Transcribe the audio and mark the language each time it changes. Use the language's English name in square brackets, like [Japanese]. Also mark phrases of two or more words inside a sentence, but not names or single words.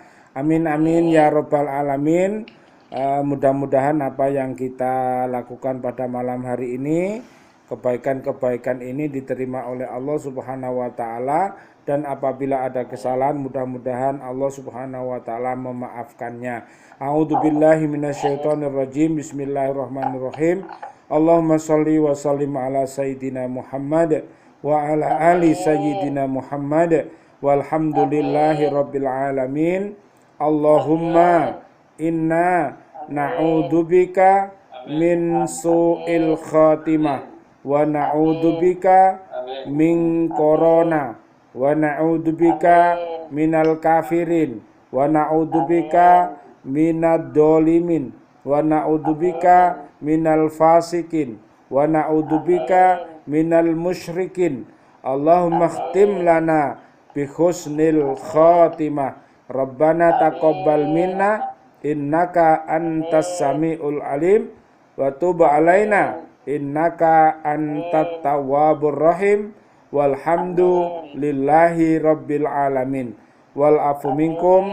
[Arabic] آمين آمين يا رب العالمين. [Indonesian] Mudah-mudahan apa yang kita lakukan pada malam hari ini, kebaikan-kebaikan ini diterima oleh Allah [Arabic] سبحانه وتعالى, [Indonesian] dan apabila ada kesalahan mudah-mudahan Allah [Arabic] سبحانه وتعالى [Indonesian] memaafkannya. [Arabic] أعوذ بالله من الشيطان الرجيم بسم الله الرحمن الرحيم. اللهم صل وسلم على سيدنا محمد وعلى آل سيدنا محمد والحمد لله رب العالمين. اللهم إنا نعوذ بك من سوء الخاتمة ونعوذ بك من كورونا ونعوذ بك من الكافرين ونعوذ بك من الظالمين ونعوذ بك من الفاسقين ونعوذ بك من المشركين. اللهم اختم لنا بحسن الخاتمة. ربنا تقبل منا إنك أنت السميع العليم وتب علينا إنك أنت التواب الرحيم والحمد لله رب العالمين والعفو منكم.